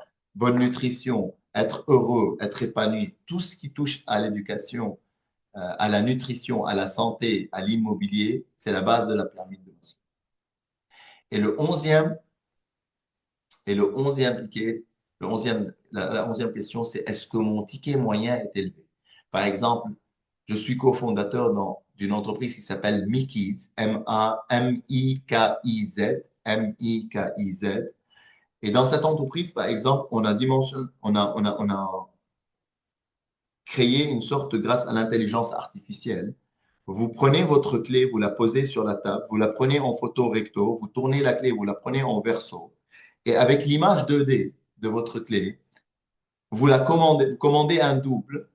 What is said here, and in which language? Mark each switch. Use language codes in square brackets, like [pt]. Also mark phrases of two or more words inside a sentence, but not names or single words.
[fr] Bonne nutrition, être heureux, être épanoui, tout ce qui touche à l'éducation, à la nutrition, à la santé, à l'immobilier, c'est la base de la pyramide de Maslow. Et le onzième, ticket, la onzième question, c'est est-ce que mon ticket moyen est élevé? Par exemple, je suis cofondateur d'une entreprise qui s'appelle Mikiz, M-A-M-I-K-I-Z, M-I-K-I-Z. Et dans cette entreprise, par exemple, on a créé une sorte, grâce à l'intelligence artificielle, vous prenez votre clé, vous la posez sur la table, vous la prenez en photo recto, vous tournez la clé, vous la prenez en verso. Et avec l'image 2D de votre clé, vous commandez un double.